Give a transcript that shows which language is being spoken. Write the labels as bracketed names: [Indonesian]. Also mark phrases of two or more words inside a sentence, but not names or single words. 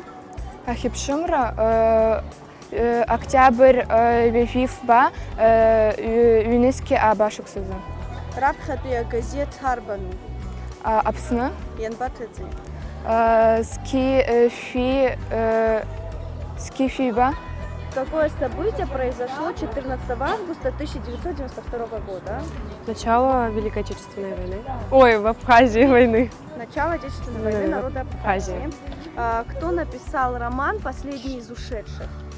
[Abkhazian] Ахьыԥшымра октиабрь ҩажәифба ҩнызқьи аба шықәсазы. Раԥхьатәи агазеҭ арбану? Аԥсны. Ианбаҭыҵи? Зқьи шәиба. [Russian] Какое событие произошло 14 августа 1992 года? Начало Великой Отечественной войны. Ой, в Абхазии войны. Начало Отечественной войны народа Абхазии. Кто написал роман «Последний из ушедших»?